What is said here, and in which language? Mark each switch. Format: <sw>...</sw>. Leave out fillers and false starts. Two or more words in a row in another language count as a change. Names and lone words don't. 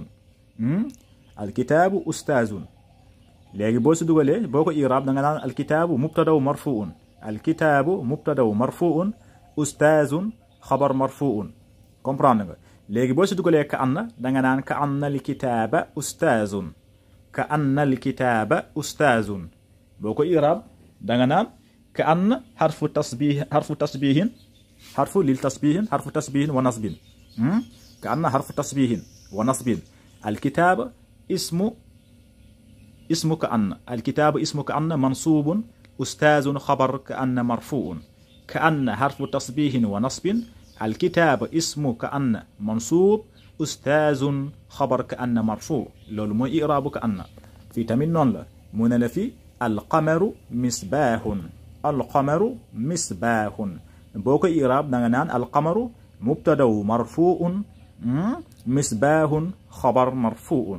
<ar>الكتابُ أستاذٌ</ar> <wo>léegi boo si dugalee boo ko iraab da nga naan</wo> <ar>الكتابُ مبتدأٌ مرفوعٌ. الكتابُ مبتدأٌ مرفوعٌ أستاذٌ خبرٌ مرفوعٌ comprendre nga.</ar> <wo>léegi boo si dugalee</wo> <ar>كأنّ</ar> <wo>da nga naan</wo> <ar>كأنّ الكتابَ أستاذٌ. كأنّ الكتابَ أستاذٌ</ar> <wo>boo ko iraab da nga naan</wo> <ar>كأنّ حرفُ تشبيهٍ حرفٌ للتشبيه حرفُ تشبيهٍ ونصبٍ. كأنّ حرفُ تشبيهٍ ونصبٍ. الكتابَ اسمُ كأنّ. الكتابَ اسمُ كأنّ منصوبٌ أستاذٌ خبرُ كأنّ مرفوعٌ. كأن حرف تصبيه ونصب. الكتاب اسم كأن منصوب. أستاذ خبر كأن مرفوع. لول مو إعراب كأن في تمين نون لا من في القمر مصباح. القمر مصباح</ar> <wo>boo ko iraab da nga naan</wo> <ar>القمر مبتدا مرفوع مصباح خبر مرفوع.</ar>